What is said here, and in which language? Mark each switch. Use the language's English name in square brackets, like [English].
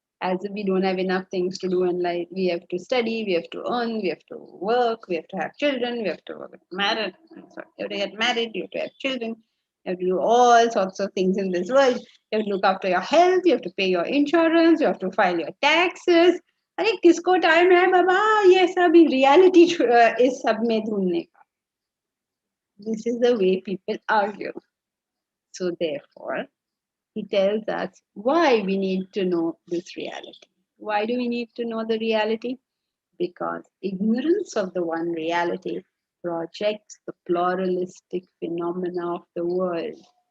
[English] As if we don't have enough things to do in life. We have to study, we have to earn, we have to work, we have to have children, we have to get married. You have to get married, you have to have children, you have to do all sorts of things in this world. You have to look after your health, you have to pay your insurance, you have to file your taxes. [Hindi] अरे किसको time है बाबा ये सब reality इस सब में ढूंढने का. [English] This is the way people argue. So therefore, he tells us why we need to know this reality. Why do we need to know the reality? Because ignorance of the one reality projects the pluralistic phenomena of the world.